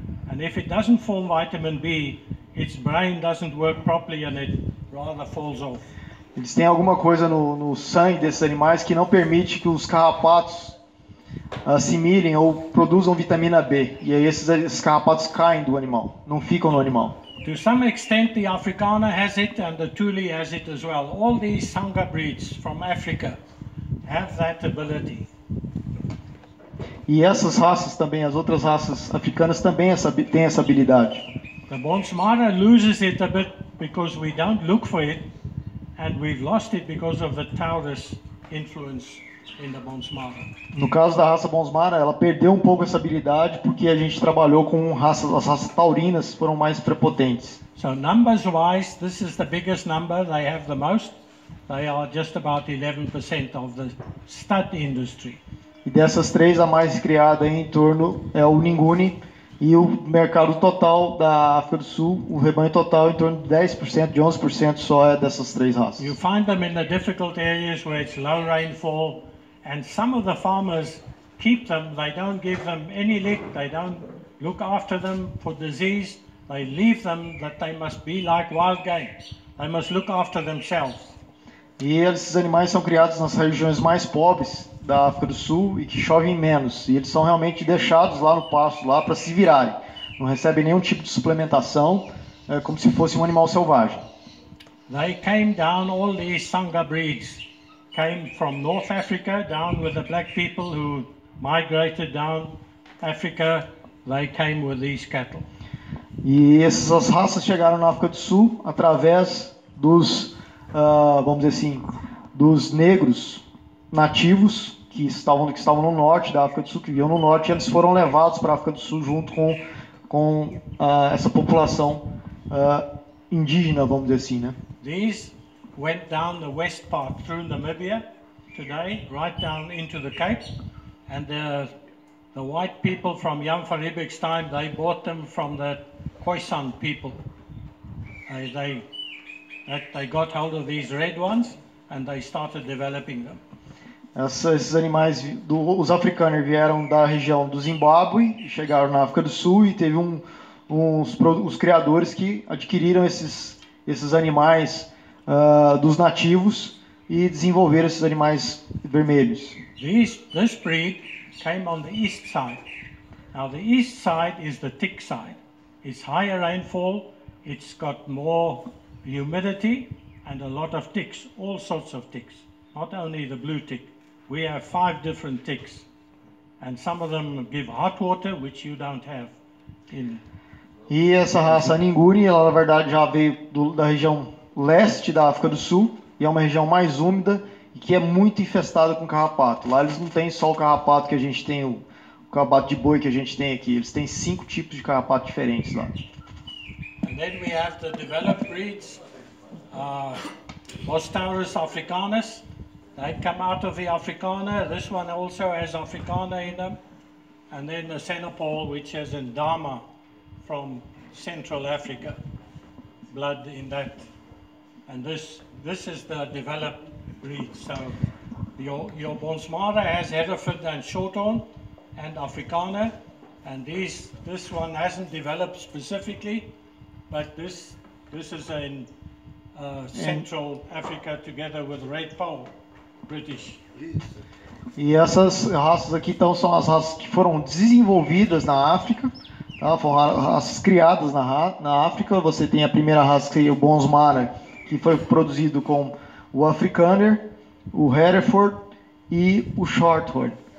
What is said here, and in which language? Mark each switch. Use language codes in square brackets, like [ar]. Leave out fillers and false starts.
[en] And if it doesn't form vitamin B, its brain doesn't work properly and it rather falls off. [pt] Eles têm alguma coisa no sangue desses animais que não permite que os carrapatos assimilem ou produzam vitamina B. E aí esses carrapatos caem do animal, não ficam no animal. [en] To some extent, the Afrikaner has it and the Tule has it as well. All these Sangha breeds from Africa have that ability. [pt] E essas raças também, as outras raças africanas também têm essa habilidade. [en] The Bonsmara loses it a bit because we don't look for it, and we've lost it because of the Taurus influence in the Bonsmara. [pt] No caso da raça Bonsmara, ela perdeu um pouco essa habilidade porque a gente trabalhou com as raças taurinas, foram mais prepotentes. [en] So numbers wise, this is the biggest number. They have the most. They are just about 11% of the stud industry. [pt] E dessas três, a mais criada em torno é o Nguni. E o mercado total da África do Sul, o rebanho total, em torno de 10%, de 11% só é dessas três raças. [en] You find them in the difficult areas where it's low rainfall, and some of the farmers keep them. They don't give them any lick. They don't look after them for disease. They leave them that they must be like wild game. They must look after themselves. [pt] E esses animais são criados nas regiões mais pobres da África do Sul e que chovem menos. E eles são realmente deixados lá no pasto, lá para se virarem. Não recebem nenhum tipo de suplementação, como se fosse um animal selvagem. [en] They came down, all these Sangha breeds came from North Africa, down with the black people who migrated down Africa. They came with these cattle. [pt] E essas raças chegaram na África do Sul através dos, vamos dizer assim, dos negros nativos que estavam no norte da África do Sul, que viviam no norte, e eles foram levados para a África do Sul junto com essa população indígena, vamos dizer assim, né? [en] These went down the west part through Namibia today, right down into the Cape, and the white people from Jan van Riebeeck's time, they bought them from the Khoisan people. They got hold of these red ones and they started developing them. [pt] Esses animais, os africanos vieram da região do Zimbábue, chegaram na África do Sul e teve os criadores que adquiriram esses animais dos nativos e desenvolveram esses animais vermelhos. [en] This breed came on the east side. Now the east side is the tick side. It's higher rainfall, it's got more humidity and a lot of ticks, all sorts of ticks, not only the blue tick. We have 5 different ticks, and some of them give hot water, which you don't have in. [pt] E essa raça Nguni, ela na verdade já veio da região leste da África do Sul, e é uma região mais úmida e que é muito infestada com carrapato. Lá eles não têm só o carrapato que a gente tem, o carrapato de boi que a gente tem aqui, eles têm 5 tipos de carrapato diferentes lá. [en] And then we have the developed breeds, Bostaurus africanus. They come out of the Afrikaner. This one also has Afrikaner in them. And then the Senepal, which has Ndama from Central Africa, blood in that. And this is the developed breed. So your Bonsmara has Hereford and Shorthorn and Afrikaner. And this one hasn't developed specifically, but this is in Central Africa together with Red Pole. British. [pt] E essas raças aqui então são as raças que foram desenvolvidas na África, tá? Foram raças criadas na África. Você tem a primeira raça que é o Bonsmara, que foi produzido com o Afrikaner, o Hereford e o Shorthorn.